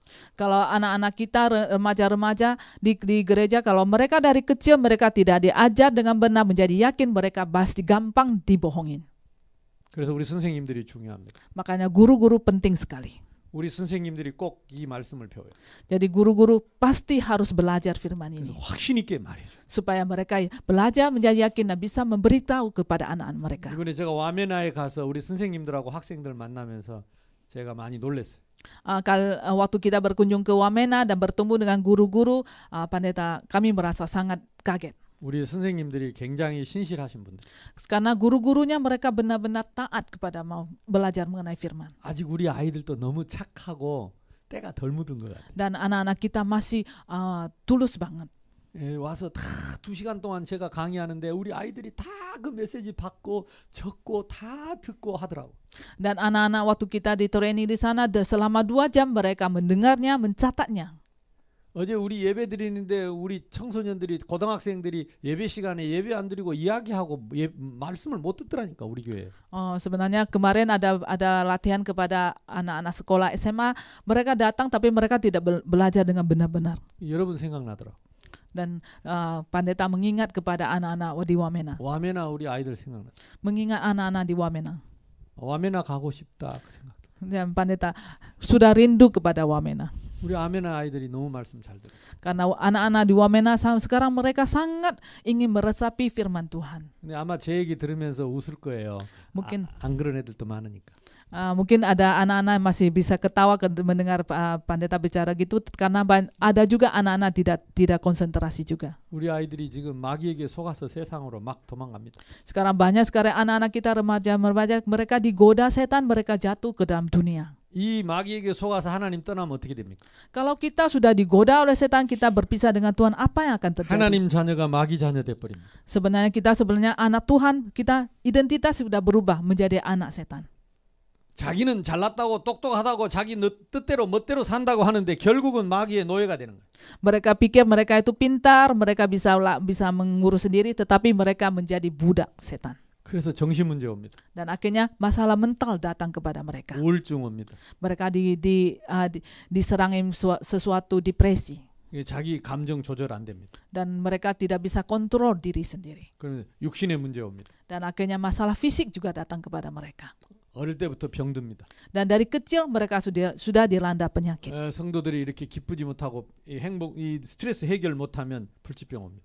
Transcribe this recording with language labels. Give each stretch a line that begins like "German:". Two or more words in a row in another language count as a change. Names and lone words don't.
Indonesian: Kalau anak-anak kita, remaja-remaja di gereja, kalau mereka dari kecil mereka tidak diajar dengan benar menjadi yakin, mereka pasti gampang dibohongin.
Korean: 그래서 우리 선생님들이 중요합니다.
Indonesian: Makanya guru-guru penting sekali.
Korean: 우리 선생님들이 꼭 이 말씀을 배워요.
Indonesian: Jadi guru-guru pasti harus belajar firman ini.
Korean: 그래서 확신 있게 말해줘.
Indonesian: Supaya mereka belajar menjadi yakin dan bisa memberitahu kepada anak-anak mereka.
Korean: 이번에 제가 와메나에 가서 우리 선생님들하고 학생들 만나면서 제가 많이 놀랐어요.
Indonesian: Waktu kita berkunjung ke Wamena dan bertemu dengan guru-guru, pendeta, kami merasa sangat kaget.
Korean: 우리 선생님들이 굉장히 신실하신 분들.
Indonesian: Karena guru-gurunya mereka benar-benar taat kepada mau belajar mengenai firman.
Korean: 아직 우리 아이들도 너무 착하고 때가 덜 묻은 것 같아요.
Indonesian: Dan anak-anak kita masih tulus banget.
Korean: 와서 다 2시간 동안 제가 강의하는데 우리 아이들이 다 그 메시지 받고 적고 다 듣고 하더라고.
Indonesian: Dan anak-anak waktu kita di training di sana selama 2 jam mereka mendengarnya, mencatatnya.
Korean: 어제 우리 예배 드리는데 우리 청소년들이 고등학생들이 예배 시간에 예배 안 드리고 이야기하고 말씀을 못 듣더라니까 우리 교회.
Indonesian: Sebenarnya kemarin ada latihan kepada anak-anak sekolah SMA, mereka datang tapi mereka tidak belajar dengan benar-benar.
Korean: 여러분 생각나더라.
Indonesian: Dan pendeta mengingat kepada anak-anak di Wamena.
Korean: 와메나 우리 아이들 생각나.
Indonesian: Mengingat anak-anak di Wamena.
Korean: 와메나 가고 싶다 그 생각.
Indonesian: Dan pendeta sudah rindu kepada Wamena.
Korean: 우리 아메나 아이들이 너무 말씀 잘 들어.
Indonesian: Karena anak-anak di Wamena sekarang mereka sangat ingin meresapi firman Tuhan.
Korean: 근데 아마 제 얘기 들으면서 웃을 거예요.
Indonesian: Mungkin
Korean: 안 그런 애들도 많으니까.
Indonesian: Mungkin ada anak-anak masih bisa ketawa mendengar pendeta bicara gitu, karena ada juga anak-anak tidak konsentrasi juga.
Korean: 우리 아이들이 지금 마귀에게 속아서 세상으로 막 도망갑니다.
Indonesian: Sekarang banyak sekali anak-anak kita remaja mereka digoda setan, mereka jatuh ke dalam dunia.
Korean: 이 마귀에게 속아서 하나님 떠나면 어떻게 됩니까?
Indonesian: Kalau kita sudah digoda oleh setan, kita berpisah dengan Tuhan, apa yang akan terjadi?
Korean: 하나님 자녀가 마귀 자녀 돼 버립니다.
Indonesian: Sebenarnya kita anak Tuhan, kita identitas sudah berubah menjadi anak setan.
Korean: 자기는 잘났다고 똑똑하다고 자기 뜻대로 멋대로 산다고 하는데 결국은 마귀의 노예가 되는 거예요.
Indonesian: Mereka pikir mereka itu pintar, mereka bisa mengurus sendiri, tetapi mereka menjadi budak setan.
Korean: 그래서 정신 문제 옵니다.
Indonesian: Dan akhirnya masalah mental datang kepada mereka.
Korean: 우울증 옵니다.
Indonesian: Mereka diserang sesuatu depresi.
Korean: 자기 감정 조절 안 됩니다.
Indonesian: Dan mereka tidak bisa kontrol diri sendiri.
Korean: 그러면 육신의 문제 옵니다.
Indonesian: Dan akhirnya masalah fisik juga datang kepada mereka.
Korean: 어릴 때부터 병듭니다.
Indonesian: Dan dari kecil mereka sudah dilanda penyakit.
Korean: 성도들이 이렇게 기쁘지 못하고 이 스트레스 해결 못하면 불치병 옵니다.